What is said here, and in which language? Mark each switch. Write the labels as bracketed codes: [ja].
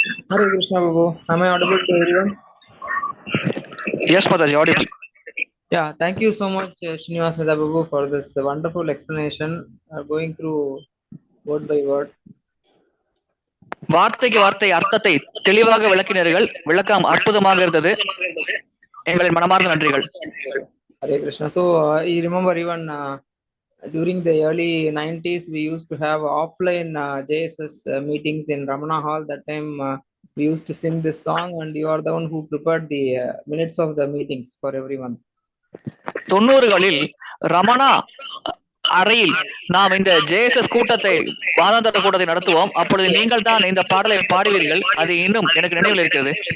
[en] Hare Krishna, Prabhu. Am I audible to everyone? Yes, Mataji, audible. Yeah, thank you so much, Srinivas Prabhu, for this wonderful explanation, going through word by word. [ta] வார்த்தைக்கு வார்த்தை அர்த்தத்தை தெளிவாக விளக்கினீர்கள். விளக்கம் அற்புதமாக இருந்தது. எங்களின் மனமார்ந்த நன்றிகள். [en] Hare Krishna. So you remember even during the early 90s, we used to have offline JSS meetings in Ramana Hall. That time we used to sing this song, and you are the one who prepared the minutes of the meetings for everyone. [ta] 90களில் Ramana அறையில் நாம் இந்த JSS கூட்டத்தை, வாதாந்தர கூட்டத்தை நடத்துவோம். அப்பொழுது நீங்கள் தான் இந்த பாடலை பாடுவீர்கள். அது இன்னும் எனக்கு நினைவில் இருக்கிறது.